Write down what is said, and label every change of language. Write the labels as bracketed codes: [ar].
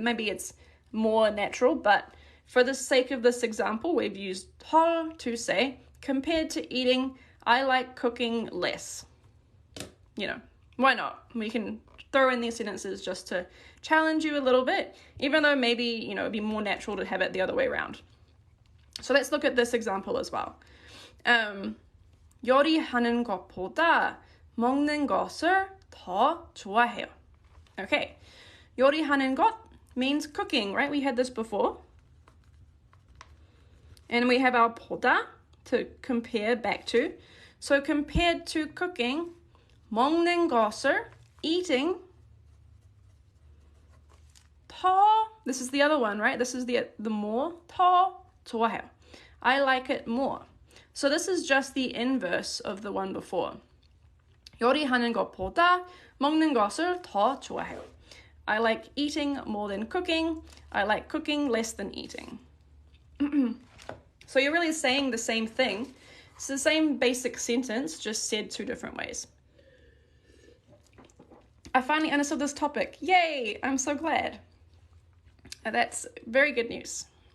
[en] Maybe it's more natural, but for the sake of this example, we've used 덜 to say, compared to eating, I like cooking less. You know, why not? We can throw in these sentences just to challenge you a little bit, even though maybe, you know, it'd be more natural to have it the other way around. So let's look at this example as well. [ko] 요리하는 것보다 먹는 것을 더 좋아해요. [en] Okay, [ko] 요리하는 것 [en] means cooking, right? We had this before. And we have our 보다 to compare back to. So compared to cooking, [ko] 먹는 것을, [en] eating, 더, this is the other one, right? This is the more, [ko] 더 좋아해요. [en] I like it more. So this is just the inverse of the one before. [ko] 요리하는 것보다 먹는 것을 더 좋아해요. [en] I like eating more than cooking. I like cooking less than eating. So you're really saying the same thing. It's the same basic sentence, just said 2 different ways. I finally understood this topic. Yay! I'm so glad. That's very good news.